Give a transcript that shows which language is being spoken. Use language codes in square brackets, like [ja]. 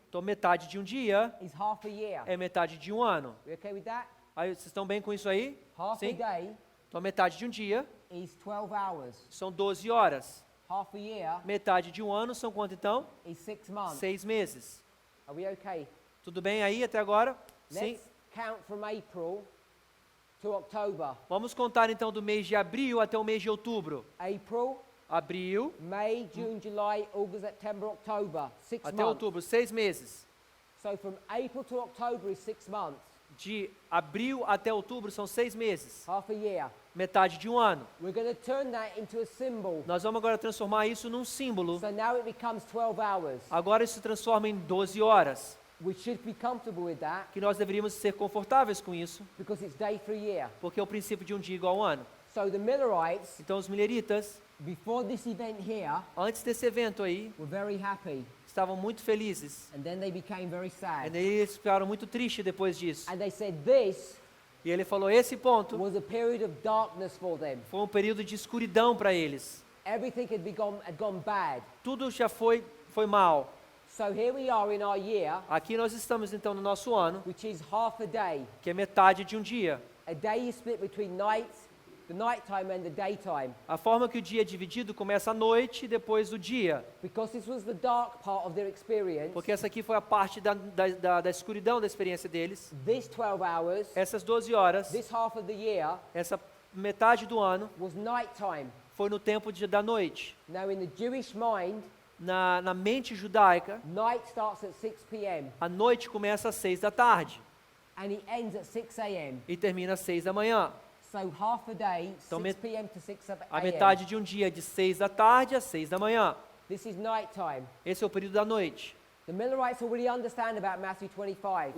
[pt] Então metade de um dia [en] is half a year. [pt] é metade de um ano. [en] We okay with that? [pt] Aí, vocês estão bem com isso aí? [en] Half [pt] Sim? [en] a day [pt] Então metade de um dia [en] is 12 hours. [pt] são 12 horas. [en] Half a year [pt] Metade de um ano são quanto então? [en] is 6 months. [pt] 6 meses. [en] Are we okay? [pt] Tudo bem aí até agora? Sim? [en] Let's count from April to October. [pt] Vamos contar então do mês de abril até o mês de outubro. [en] April, [pt] Abril [en] May, June, July, August, September, October. 6 [pt] até [en] months. [pt] outubro, 6 meses. [en] So from April to October is 6 months. [pt] De abril até outubro são 6 meses. [en] Half a year. [pt] Metade de um ano. [en] We're going to turn that into a symbol. [pt] Nós vamos agora transformar isso num símbolo. [en] So now it becomes 12 hours. [pt] Agora isso se transforma em 12 horas. [en] We should be comfortable with that [pt] Que nós deveríamos ser confortáveis com isso, [en] because it's day for a year. [pt] porque é o princípio de um dia igual a um ano. [en] So the Millerites, [pt] Então os mileritas, [en] before this event here, [pt] antes desse evento aí, [en] were very happy. [pt] estavam muito felizes. [en] And then they became very [pt] E [en] sad. [pt] daí eles ficaram muito tristes depois disso. [en] And they said this [pt] E ele falou, esse ponto [en] was a period of darkness for them. [pt] foi um período de escuridão para eles. [en] Everything had gone bad. [pt] Tudo já foi mal. [en] So here we are in our year, [pt] Aqui nós estamos então no nosso ano, [en] which is half a day. [pt] que é metade de um dia. [en] A day is split between the nighttime and the daytime. [pt] A forma que o dia é dividido começa à noite e depois do dia. [en] Because this was the dark part of their experience, [pt] Porque essa aqui foi a parte da escuridão da experiência deles. [en] this 12 hours, [pt] Essas 12 horas, [en] this half of the year, [pt] essa metade do ano, [en] was nighttime. [pt] foi no tempo da noite. [en] Now in the Jewish mind, [pt] Na mente judaica, [en] night starts at 6 p.m. [pt] a noite começa às 6 da tarde [en] and it ends at 6 a.m. [pt] e termina às 6 da manhã. [en] So half a day, [pt] Então, [en] 6 p.m. to 6 [pt] A [en] a.m. [pt] metade de um dia é de 6 da tarde às 6 da manhã. [en] This is nighttime. [pt] Esse é o período da noite. [en] The Millerites already understand about Matthew 25.